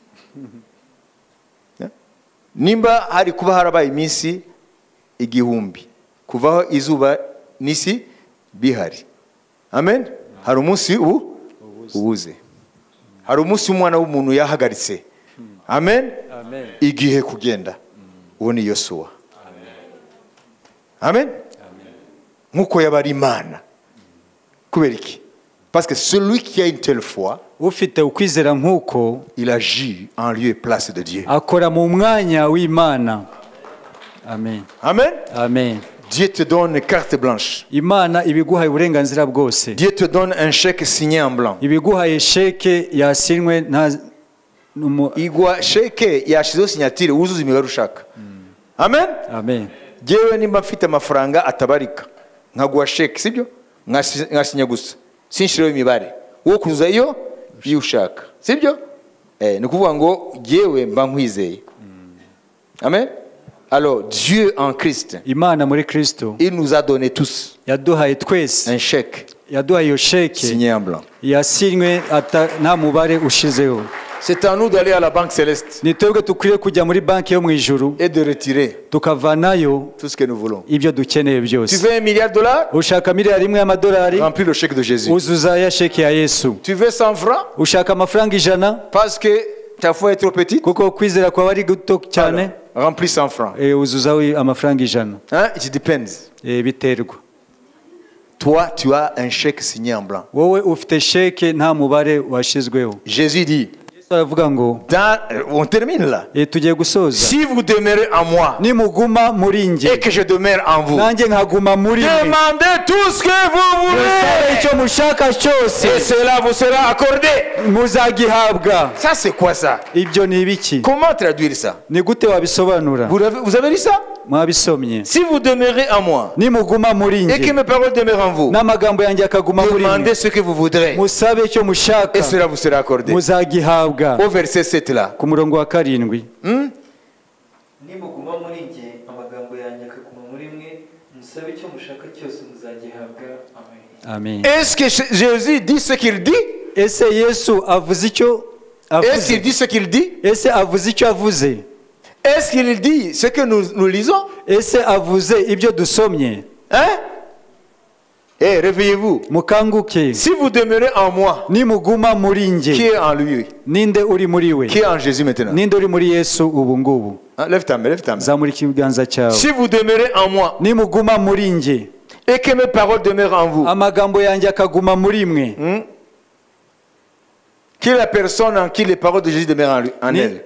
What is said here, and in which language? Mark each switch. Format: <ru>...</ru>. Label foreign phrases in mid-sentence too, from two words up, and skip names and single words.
<rw>Nimba hari kuba harabaye iminsi igihumbi kuvaho izuba n'isi bihari, amen, hari umunsi ubuze. Hari umunsi umwana w'umuntu yahagaritse, amen, igihe kugenda. Uwo ni Yosuwa, amen, nk'uko yabari Imana. Kubera iki?</rw> <fr>Parce que celui qui a une telle foi,</fr> <rw>ufite ukwizera nk'uko,</rw> <fr>il agit en lieu et place de Dieu.</fr> <rw>akora mu mwanya w'Imana. Amen. Amen. Amen.</rw> <fr>Dieu te donne une carte blanche.</fr> <rw>Imana ibiguhaye uburenganzira bwose.</rw> <fr>Dieu te donne un chèque signé en blanc.</fr> <rw>Ibiguhaye sheke yasinwe nta Igwa chèque yashizeho signature wuzuza imibare ushaka. Amen. Amen. Jewe nimba mfite amafaranga atabarika nkaguha chèque, sibyo? Ngasinya gusa. Sinshiraho imibare. Wo kuzuza iyo ushaka. Sibyo? Ni kuvuga ngo jewe mba nkwizeye.</rw> <fr>Amen. Alors Dieu en Christ,</fr> <rw>Imana muri Kristo,</rw> <fr>il nous a donné tous</fr> <rw>yaduhaye twese,</rw> <fr>un chèque</fr> <rw>yaduhaye iyo sheke</rw> <fr>signé en blanc.</fr> <rw>yasinwe nta mubare ushizeho.</rw> <fr>C'est à nous d'aller à la banque céleste</fr> <rw>Ni twebwe tukwiriye kujya muri banki yo mu ijuru</rw> <fr>et de retirer</fr> <rw>tukavanayo</rw> <fr>tout ce que nous voulons.</fr> <rw>ibyo dukeneye</rw> <fr>Tu</fr> <rw>byose.</rw> <fr>veux $1 milliard?</fr> <rw>Ushaka miliyari imwe y'amadolari,</rw> <fr>Remplis le chèque de Jésus.</fr> <rw>uzuza ya sheke ya Yesu.</rw> <fr>Tu veux 100 francs?</fr> <rw>Ushaka amafaranga 100</rw> <fr>Parce que ta foi est trop petite?</fr> <rw>kuko kwizera kwawe ari guto cyane,</rw> <fr>Alors, remplis 100 francs.</fr> <rw>uzuzaho amafaranga 100.</rw> <en>It depends.</en> <rw>Biterwa.</rw> <fr>Toi, tu as un chèque signé en blanc.</fr> <rw>Wowe ufite sheke nta mubare washizweho.</rw> <fr>Jésus dit,</fr> <rw>Aravuga ngo,</rw> <fr>on termine là.</fr> <rw>tugiye gusoza.</rw> <fr>Si vous demeurez en moi</fr> <rw>Nimuguma muri</rw> <fr>et</fr> <rw>nge</rw> <fr>que je demeure en vous,</fr> <rw>nanjye nkaguma muri mwe,</rw> <fr>demandez tout ce que vous</fr> <rw>musabe</rw> <fr>voulez</fr> <rw>icyo mushaka cyose</rw> <fr>et cela vous sera accordé.</fr> <rw>muzagihabwa.</rw> <fr>Ça, c'est quoi ça?</fr> <rw>Ibyo ni ibiki?</rw> <fr>Comment traduire ça?</fr> <rw>Ni gute wabisobanura?</rw> <fr>Vous avez lu ça?</fr> <rw>Mwabisomye.</rw> <fr>Si vous demeurez en moi</fr> <rw>Nimuguma muri</rw> <fr>et que</fr> <rw>nge</rw> <fr>mes paroles demeurent en vous,</fr> <rw>n'amagambo yanjye akaguma muri mwe,</rw> <fr>demandez ce que vous voudrez</fr> <rw>musabe icyo mushaka</rw> <fr>et cela vous sera accordé.</fr> <rw>muzagihabwa.</rw> <fr>Au verset 7 là.</fr> <rw>Ku murongo wa 7, nimuguma muri njye amagambo yanjye akaguma muri mwe musabe icyo mushaka cyose muzagihabwa. Amen. amen.</rw> <fr>Est-ce que Jésus dit ce qu'il dit?</fr> <rw>Ese Yesu avuze icyo</rw> <fr>Est-ce qu'il</fr> <rw>avuze?</rw> <fr>dit ce qu'il dit?</fr> <rw>Ese avuze icyo avuze?</rw> <fr>Est-ce qu'il dit ce que nous lisons?</fr> <rw>Ese avuze ibyo dusomye?</rw> <fr>Hein? Eh, réveillez-vous.</fr> <rw>Mukanguke.</rw> <fr>Si vous demeurez en moi,</fr> <rw>Nimuguma muri</rw> <fr>qui</fr> <rw>nge,</rw> <fr>est en lui?</fr> <rw>ninde uri muri we?</rw> <fr>Qui est en Jésus maintenant?</fr> <rw>Ninde uri muri Yesu ubu ngubu?</rw> <fr>Hein, lève ta main, lève ta main.</fr> <rw>Zamura ikiganza cyawe.</rw> <fr>Si vous demeurez en moi</fr> <rw>Nimuguma muri nge</rw> <fr>et que mes paroles demeurent en vous,</fr> <rw>amagambo yanjye akaguma muri mwe,</rw> <fr>qui est la personne en qui les paroles de Jésus demeurent en elle?</fr>